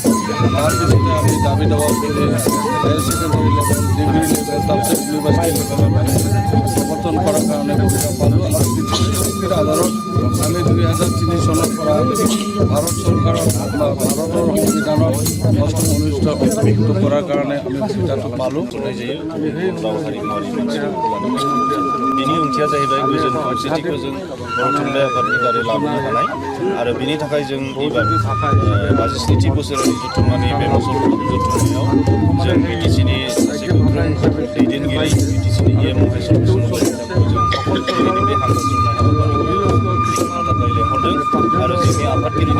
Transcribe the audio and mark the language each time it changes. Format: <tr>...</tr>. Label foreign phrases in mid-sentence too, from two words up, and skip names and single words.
<as>তাৰপিছতে আমি দাবী দাবা কৰি</as> <en>higher secondary level, degree level,</en> <as>তাৰপিছত</as> <en>university levelত</en> <as>সমৰ্থন কৰাৰ কাৰণে সুবিধা পালোঁ। আৰু চুক্তিৰ আধাৰত আমি 2003 চনৰ পৰা ভাৰত চৰকাৰৰ ভাৰতৰ সংবিধানৰ 8ম অনুচ্ছেদ অন্তৰ্ভুক্ত কৰাৰ কাৰণে আমি সুবিধাটো পালোঁ।</as> <brx>बिनि ओंथिया जाहैबाय गोजोन खौसेथिखौ जों बर' थुनलाइ आफादनि दारै लाबोनो हानाय आरो बिनि थाखाय जों एबार 52थि बोसोरारि जथुम्मानि बे फसल जथुम्मायाव जों बिटिसिनि सासे गोख्रों दैदेनगिरि बिटिसिनि महेश्वर बसुमतारीखौ जों दिनैनि बे हानजा सुरनाय हाबाफारिखौ थाखाय लेंहरदों आरो जोंनि आफादगिरिनि</brx>